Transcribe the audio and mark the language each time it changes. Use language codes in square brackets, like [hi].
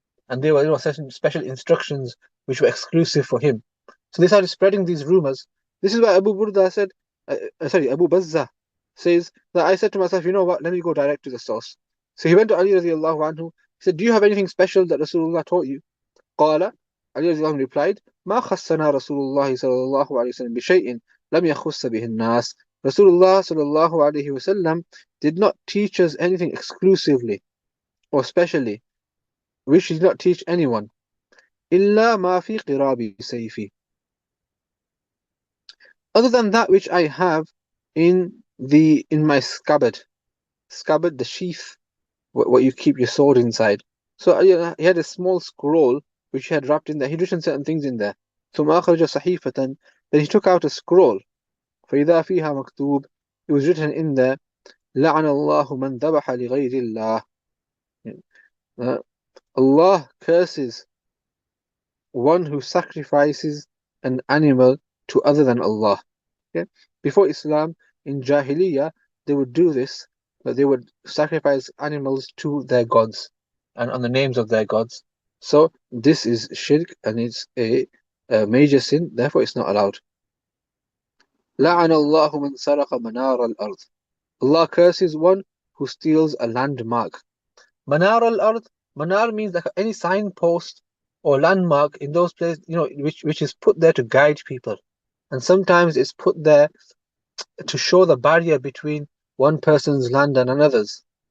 [en] And there were certain special instructions which were exclusive for him. So they started spreading these rumors. This is why Abu Burda said, Abu Bazza says that I said to myself, you know what, let me go direct to the source. So he went to Ali radiallahu anhu. He said, do you have anything special that Rasulullah taught you? [ar] قال, [en] Ali radiallahu anhu replied, [ar] ما خصنا رسول الله صلى الله عليه وسلم بشيء لم يخص به الناس. [en] Rasulullah sallallahu alayhi wasallam did not teach us anything exclusively or specially, which he did not teach anyone. [ar] إلا ما في قراب سيفي. [en] Other than that which I have in my scabbard, the sheath, what you keep your sword inside. So he had a small scroll which he had wrapped in there. He'd written certain things in there. [ar] ثم أخرج صحيفة. [en] Then he took out a scroll. [ar] فإذا فيها مكتوب. [en] It was written in there, [ar] لعن الله من ذبح لغير الله. [en] Allah curses one who sacrifices an animal to other than Allah. Okay? Before Islam, in Jahiliyyah, they would do this, but they would sacrifice animals to their gods and on the names of their gods. So this is shirk and it's a major sin, therefore it's not allowed. [ar] لعن الله من سرق منار الأرض. [en] Allah curses one who steals a landmark. Manar al-Ard, Manar means like any signpost or landmark in those places, which is put there to guide people. And sometimes it's put there to show the barrier between one person's land and another's.